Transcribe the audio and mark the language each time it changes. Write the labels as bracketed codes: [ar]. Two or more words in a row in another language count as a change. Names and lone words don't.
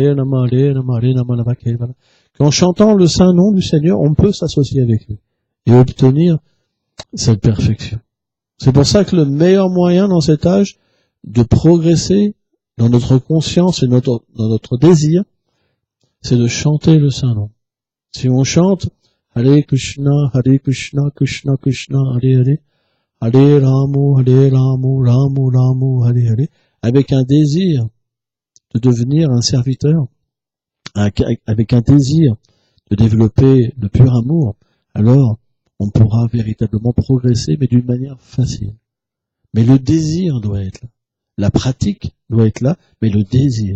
[fr] Qu'en chantant le saint nom du Seigneur, on peut s'associer avec lui et obtenir cette perfection. C'est pour ça que le meilleur moyen dans cet âge de progresser dans notre conscience et dans notre désir, c'est de chanter le saint nom. Si on chante Hare Krishna, Krishna Krishna, Hare Hare, Hare Ramu, Ramu, Hare Hare, avec un désir de devenir un serviteur avec un désir de développer le pur amour, alors on pourra véritablement progresser, mais d'une manière facile. Mais le désir doit être là. La pratique doit être là, mais le désir.